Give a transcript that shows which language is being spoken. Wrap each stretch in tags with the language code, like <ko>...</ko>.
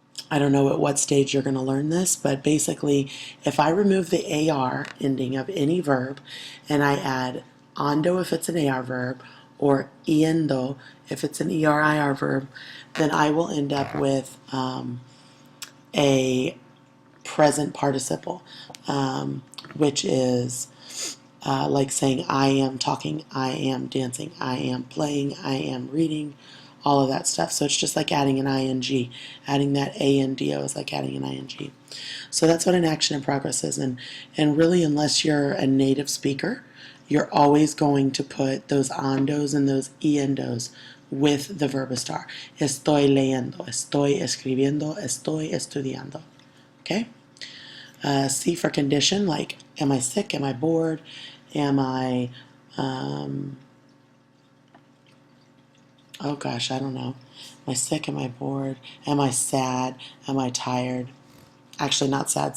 <en>I don't know at what stage you're going to learn this, but basically, if I remove the AR ending of any verb and I add ando if it's an AR verb or yendo if it's an ERIR verb, then I will end up with a present participle, which is like saying I am talking, I am dancing, I am playing, I am reading, all of that stuff. So it's just like adding an ing. Adding that ANDO is like adding an ing. So that's what an action in progress is. And really, unless you're a native speaker, you're always going to put those andos and those endos with the verb estar.</en> <es>Estoy leyendo, estoy escribiendo, estoy estudiando.</es> <en>Okay? C for condition, like am I sick, am I bored, am I... oh gosh, I don't know. Am I sick? Am I bored? Am I sad? Am I tired? Actually, not sad.</en>